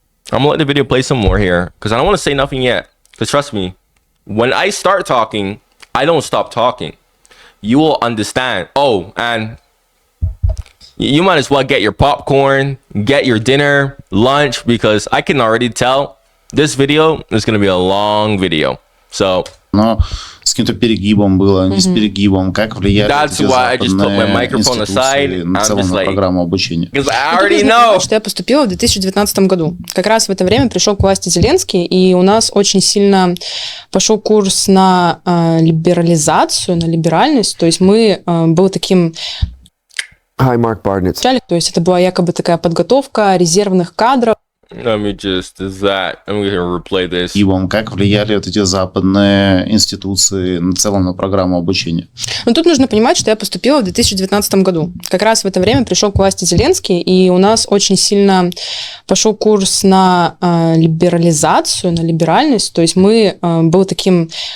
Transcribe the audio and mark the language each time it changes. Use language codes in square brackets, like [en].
[en] I'm going to let the video play some more here because I don't want to say nothing yet. Because trust me, when I start talking, I don't stop talking. You will understand. Oh, and you might as well get your popcorn, get your dinner, lunch, because I can already tell this video is going to be a long video. So, [ru] но с каким-то перегибом было, не с перегибом, как влияли эти западные институции на целом на программу обучения. Что я поступила в 2019 году. Как раз в это время пришел к власти Зеленский, и у нас очень сильно пошел курс на либерализацию, на либеральность. То есть мы был таким... [en] Hi, Mark Barnett. [ru] То есть это была якобы такая подготовка резервных кадров. [en] Let me just I'm going to replay this. [ru] Как влияли вот эти западные институции на целом на программу обучения? Но тут нужно понимать, что я поступила в 2019 году. Как раз в это время пришел к власти Зеленский, и у нас очень сильно пошел курс на либерализацию, на либеральность. То есть мы был таким...